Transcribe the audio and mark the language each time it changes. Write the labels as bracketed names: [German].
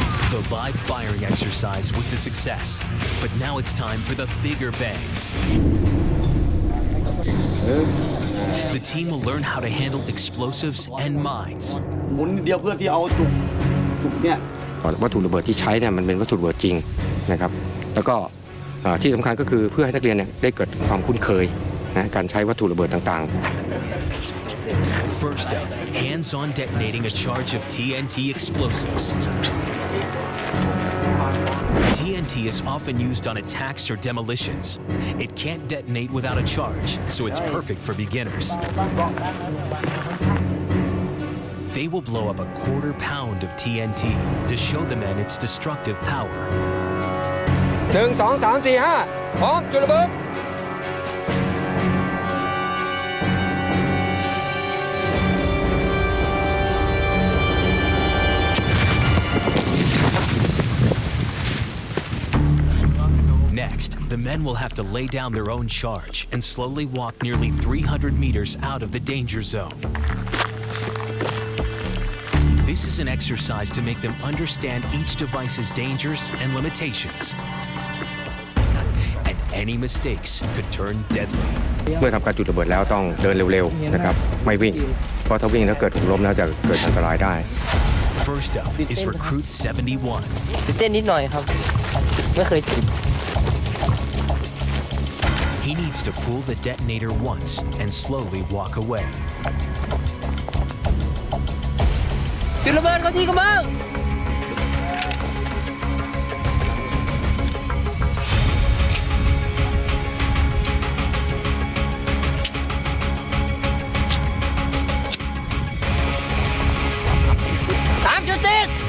[English] The live firing exercise was a success, but now it's time for the bigger bangs. The team will learn how to handle explosives and mines. [Thai] หมุนเดียวเพื่อที่เอาจุกเนี่ย วัตถุระเบิดที่ใช้เนี่ยมันเป็นวัตถุระเบิดจริงนะครับแล้วก็ที่สำคัญก็คือเพื่อให้นักเรียนเนี่ยได้เกิดความคุ้นเคยนะการใช้วัตถุระเบิดต่างๆ [English] First up, hands-on detonating a charge of TNT explosives. TNT is often used on attacks or demolitions. It can't detonate without a charge, so it's perfect for beginners. They will blow up a quarter pound of TNT to show the men its destructive power. [Thai] 1 2 3 4 5พร้อมจุดระเบิด [English] Next, the men will have to lay down their own charge and slowly walk nearly 300 meters out of the danger zone. This is an exercise to make them understand each device's dangers and limitations. And any mistakes could turn deadly. [Thai] เมื่อทำการจุดระเบิดแล้วต้องเดินเร็วๆนะครับไม่วิ่งเพราะถ้าวิ่งแล้วเกิดหกล้มแล้วจะเกิดอันตรายได้ [English] First up is Recruit 71. [Thai] ตื่นเต้นนิดหน่อยครับไม่เคยจุด [English] He needs to pull the detonator once and slowly walk away. [Thai] จุดระเบิดเขาที่กระบัง3 จุดติด